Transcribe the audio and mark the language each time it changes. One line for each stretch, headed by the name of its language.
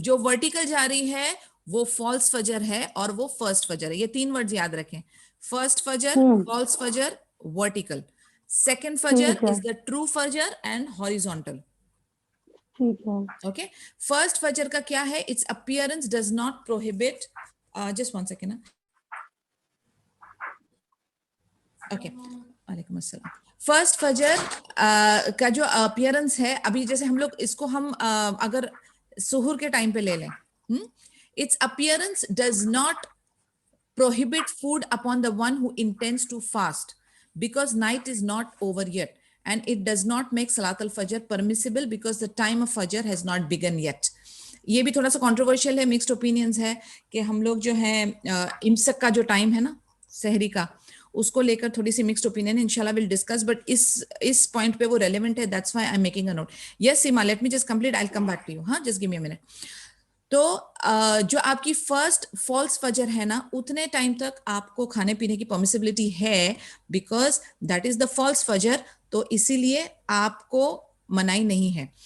Hindi: जो वर्टिकल जा रही है वो फॉल्स फजर है और वो फर्स्ट फजर है. ये तीन वर्ड याद रखें, फर्स्ट फजर, फॉल्स फजर, वर्टिकल.
English: Second फजर is the true फजर and horizontal.
Hindi: ठीक है. ओके. फर्स्ट फजर का क्या है?
English: It's appearance does not prohibit, just one second.
Hindi: Okay, वालेकुम अस्सलाम. फर्स्ट फजर का जो अपीयरेंस है, अभी जैसे हम लोग इसको हम अगर सुहूर के टाइम पे ले लें,
English: its appearance does not prohibit food upon the one who intends to fast because night is not over yet, and it does not make salat al-fajr permissible because the time of fajr has not begun yet.
Hindi: ये भी थोड़ा सा controversial है, mixed opinions है कि हम लोग जो है इम्सक का जो टाइम है ना सहरी का, उसको लेकर थोड़ी सी मिक्स्ड ओपिनियन,
English: इंशाल्लाह will discuss,
Hindi: बट इस पॉइंट पे वो रेलेवेंट है,
English: That's why I am making a note. Yes Seema, let me just complete, I will come back to you.
Hindi: हाँ,
English: Just give me a minute.
Hindi: तो जो आपकी first false फजर है ना, उतने टाइम तक आपको खाने पीने की परमिसिबिलिटी है
English: because that is the false फजर,
Hindi: तो इसीलिए आपको मनाई नहीं है.